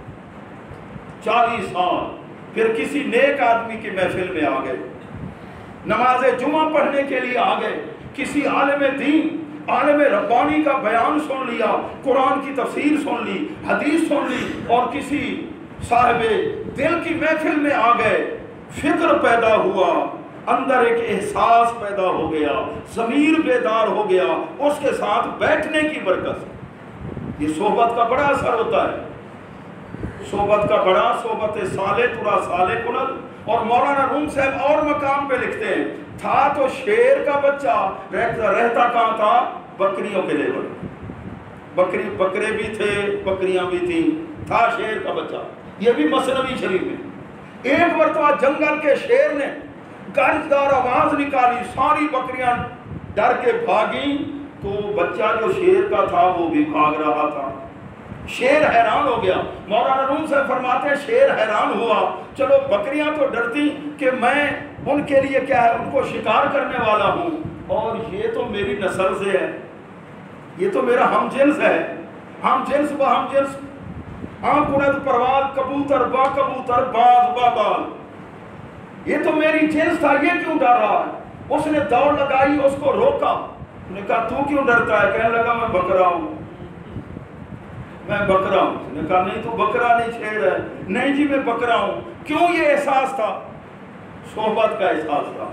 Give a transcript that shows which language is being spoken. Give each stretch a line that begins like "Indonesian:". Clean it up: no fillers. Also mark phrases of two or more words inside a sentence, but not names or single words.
Urdu: 40 سال، پھر کسی نیک آدمی کی محفل میں آ گئے، نماز جمعہ پڑھنے کے لیے آ گئے، کسی عالم دین، عالم ربانی کا بیان سن لیا، قرآن کی تفسیر سن لی، حدیث سن لی، اور کسی صاحب دل کی محفل میں آ گئے، فکر پیدا ہوا، اندر ایک احساس پیدا ہو گیا، ضمیر بیدار ہو گیا، اس کے ساتھ بیٹھنے کی برکت۔ یہ صحبت کا بڑا اثر ہوتا ہے، صحبت کا بڑا،
Persian: صحبت صالح ترا صالح کند۔
Urdu: اور مولانا روم صاحب اور مقام پہ لکھتے ہیں، تھا تو شیر کا بچہ، رہتا کہاں تھا؟ بکریوں کے لیول، بکرے بھی تھے، بکریاں بھی تھیں، تھا شیر کا بچہ۔ یہ بھی مثنوی شریف میں ایک مرتبہ جنگل کے شیر نے گرجدار آواز نکالی، ساری بکریاں ڈر کے بھاگیں، تو بچہ جو شیر کا تھا وہ بھی بھاگ رہا تھا۔ شیر حیران ہو گیا، مولانا روم سے فرماتے ہیں شیر حیران ہوا، چلو بکریاں تو ڈرتی کہ میں ان کے لیے کیا ہے، ان کو شکار کرنے والا ہوں، اور یہ تو میری نسل سے ہے، یہ تو میرا
Persian: ہم جنس ہے، ہم جنس با ہم جنس، کند پرواز کبوتر با کبوتر باز با باز،
Urdu: یہ تو میری جنس تھا، یہ کیوں ڈر رہا ہے؟ اس نے دوڑ لگائی، اس کو روکا، نے کہا تو کیوں ڈرتا ہے؟ کہنے لگا میں بکرا ہوں، میں بکرا ہوں۔ نے کہا نہیں تو بکرا نہیں شیر ہے۔ نہیں جی میں بکرا ہوں۔ کیوں؟ یہ احساس تھا، صحبت کا احساس تھا۔